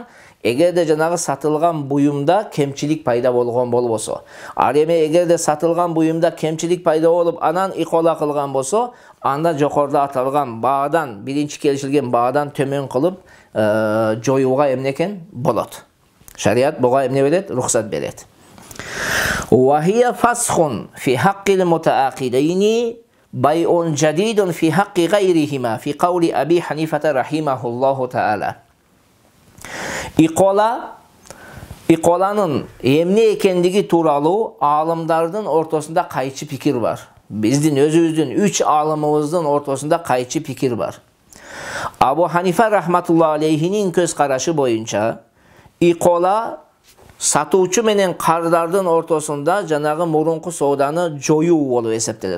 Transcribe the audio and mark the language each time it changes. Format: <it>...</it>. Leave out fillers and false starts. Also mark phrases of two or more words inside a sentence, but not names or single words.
<ky>Эгерде жанагы сатылган буюмда кемчилик пайда болгон болбосо. Ал эми эгерде сатылган буюмда кемчилик пайда болуп, анан икола кылган болсо, анда жокоруда аталган баадан, биринчи келишилген баадан төмөн кылып, жоюуга эмне экен? Болот. Шарият буга эмне берет? Рухсат берет.</ky> <ar>وهي فسخ في حق المتعاقدين بيع جديد في حق غيرهما في قول أبي حنيفة رحمه الله تعالى.</ar> <ky>Иколанын эмне экендиги тууралуу аалымдардын ортосунда кайчы пикир бар. Биздин өзүбүздүн 3 аалымыбыздын ортосунда кайчы пикир бар. Абу Ханифа</ky> <ar>رحمة الله عليه</ar> <ky>көз карашы боюнча, икола сатуучу менен кардардын ортосунда жанагы мурунку сооданы жоюу болуп эсептелет.</ky>